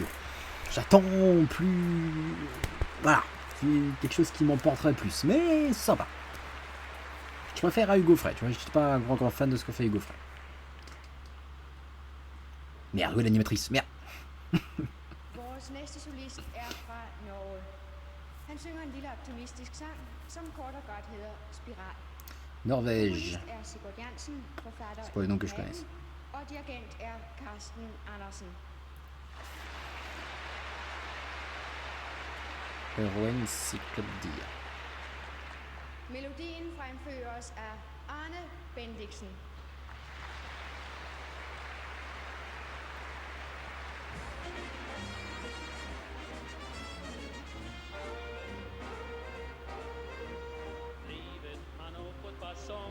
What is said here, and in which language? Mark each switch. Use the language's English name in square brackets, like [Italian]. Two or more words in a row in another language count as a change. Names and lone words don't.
[French] J'attends plus... Voilà, quelque chose qui m'emporterait plus, mais c'est sympa. Je préfère à Hugo Frey, tu vois, je suis pas un grand fan de ce que fait Hugo Frey. Merde, où est l'animatrice? Merde. [Danish] Vores næste solist er fra Norge. Han synger en lille optimistisk sang, som kort og godt hedder Spiral. [French] Norvège. [Danish] Er Sigurd Jansen, forfatter [French] C'est pas le nom que je connaisse. [Danish] og dirigent er Carsten Andersen. [English] Encyclopedia. [Danish] Melodien fremføres af Arne Bendiksen. [Norwegian] Livet har nå fått fasong.